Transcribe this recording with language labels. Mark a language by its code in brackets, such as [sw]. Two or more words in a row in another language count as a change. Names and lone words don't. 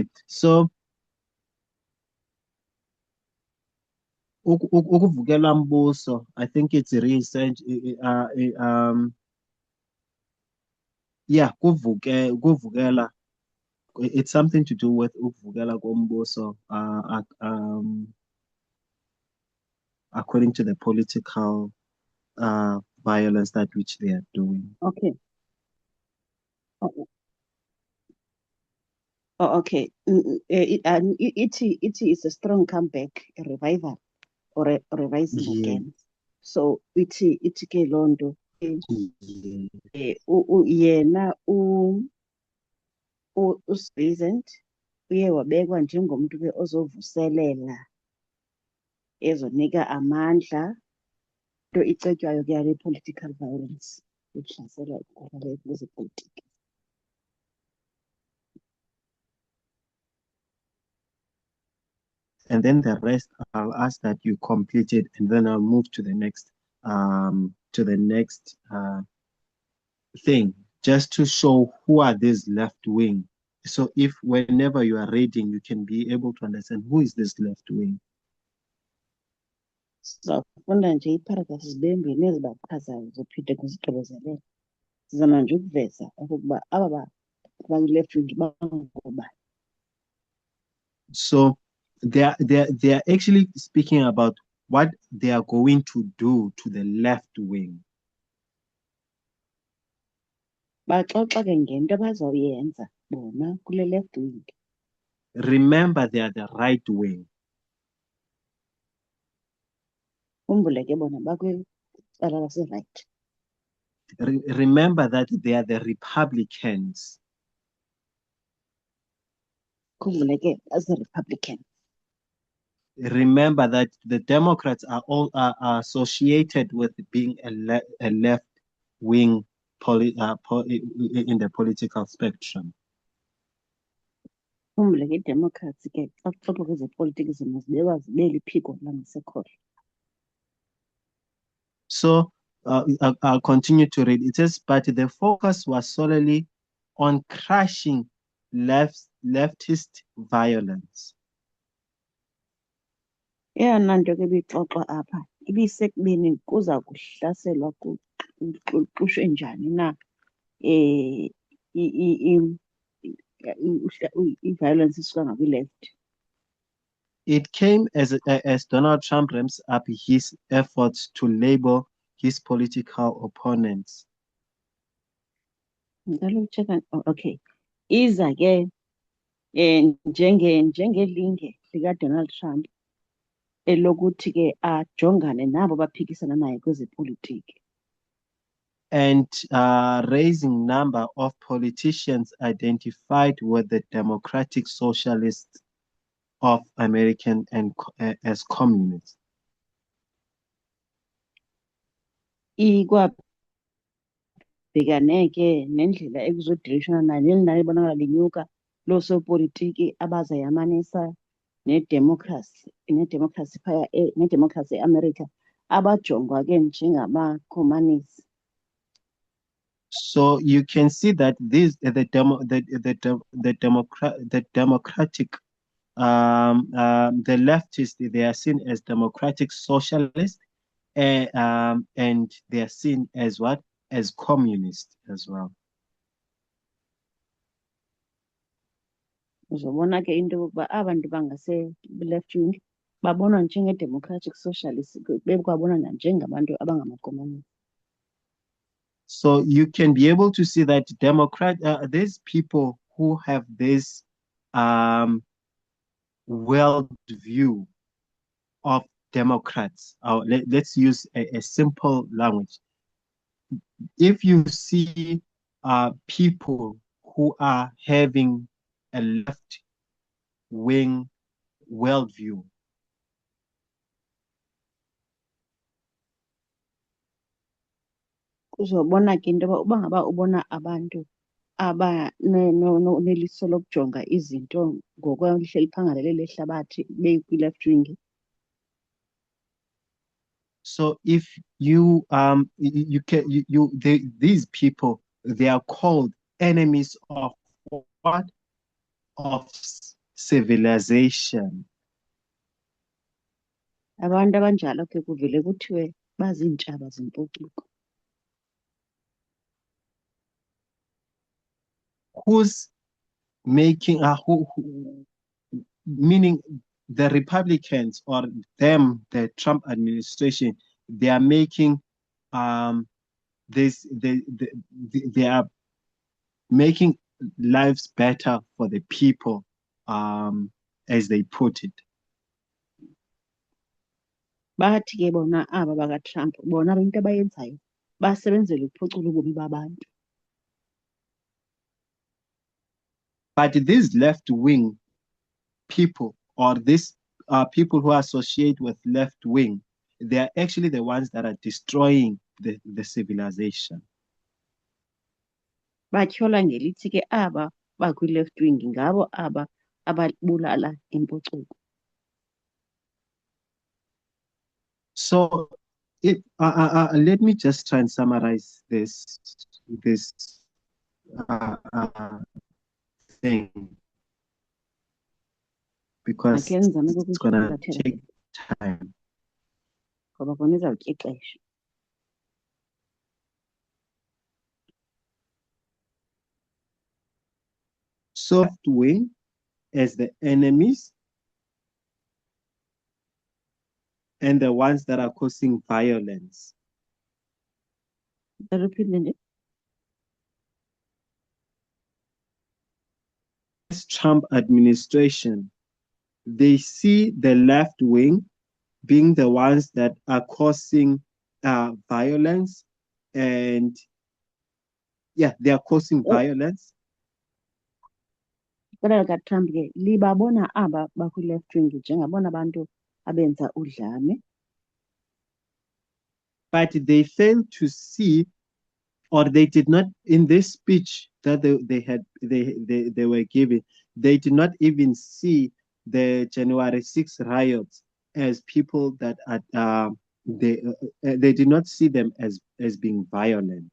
[en] So [xh] ukuvukela mbuso, [en] I think it's research. [xh] Yeah, kuvukela. [en] It's something to do with [xh] ukuvukela kombuso. [en] According to the political violence that which they are doing. Okay. Okay. It is a strong comeback, a revival, or a revising again. [xh] So it ke loo nto yena uSbezant uye wabekwa njengomntu ke ozovuselela ezonika amandla into icetywayo ke yale [en] political violence [xh] yokuhlasela kwezepolitiki. [en] and then the rest I'll ask that you complete it, and then I'll move to the next thing, just to show who are these left wing. So if whenever you are reading, you can be able to understand who is this left wing. [xh] Sizafunda nje iparagrafu zibe mbini ezibachazayo zophinde kuzigqibezelele. Sizama nje ukuveza okokuba aba [en] left wing [xh] bangobani. [en] So they are actually speaking about what they are going to do to the left wing. [xh] Baxoxa ke ngento abazawuyenza bona kule [en] left wing. Remember, they are the right wing. [xh] Khumbule ke bona bakwicala lase-right. [en] Remember that they are the Republicans. [xh] Khumbule ke base-Republican. [en] Remember that the Democrats are all are associated with being a left wing in the political spectrum. [xh] Khumbule ke i-Democrats ke xa kuxoxwa kwezepolitiki zibekwa zibe liphiko langasekhohlo. [en] So I'll continue to read. It says, but the focus was solely on crushing leftist violence. [xh] Eyona nto ke ibixoxwa apha ibisekubeni kuza kuhlaselwa kuxushwe njani na i-violence isuka ngakwi-left. [en] It came as Donald Trump ramps up his efforts to label his political opponents. [xh] Okay, iza ke njengelinge likaDonald Trump elokuthi ke ajongane nabo baphikisana naye kwezepolitiki. [en] And raising number of politicians identified with the Democratic Socialists of American and as communists. [xh] Ikwa-bhekane ke nendlela ekuzodilishana nayo nelinani libonakala linyuka loosopolitiki abazayamanisa nedemokhrasi phaya nedemokhrasi eAmerica abajongwa ke njengamakhomanisi. [en] So you can see that the Democratic the leftists, they are seen as democratic socialists, and they are seen as what? As communists as well. [xh] Uzobona ke into yokuba abantu bangase- [en] left wing [xh] babonwa njenge- [en] democratic socialist [xh] bekwabonwa nanjengabantu abangamakomanisi. [en] So you can be able to see that these people who have this world view of Democrats. Let's use a simple language. If you see people who are having a left-wing worldview, [xh] Uzobona ke into yoba uba ngaba ubona abantu neliso lokujonga izinto ngokwelihle eliphangalele lehlabathi bekwi- [en] left wing. so if you these people, they are called enemies of what? Of civilization. [xh] Abantu abanjalo ke kuvele kuthiwe baziintshaba zempucuko. [en] Who's making meaning the Republicans or them, the Trump administration, they are making they are making lives better for the people, as they put it. [xh] Bathi ke bona aba bakaTrump bona into abayenzayo basebenzela ukuphucula ubomi babantu. [en] But these left-wing people, or these people who associate with left-wing, they are actually the ones that are destroying the civilization. [xh] Batyhola ngelithi ke aba bakwi- [en] left wing [xh] ngabo aba ababulala impucuko. [en] So let me just try and summarize this thing because [xh] Akhe ndizame [en] it's gonna [xh] ukukuhlathela [en] take time. [xh] ngoba kona izawutya ixesha. [en] So left wing as the enemies and the ones that are causing violence. [xh] Repeat nje. [en] This Trump administration, they see the left wing being the ones that are causing violence, and yeah, they are causing violence. [xh] Iqela likaTrump ke libabona aba bakwi- [en] left wing [xh] njengabona bantu abenza udlame. [en] But they fail to see, or they did not, in this speech that they were giving, they did not even see the January 6 riots as people that are they did not see them as being violent.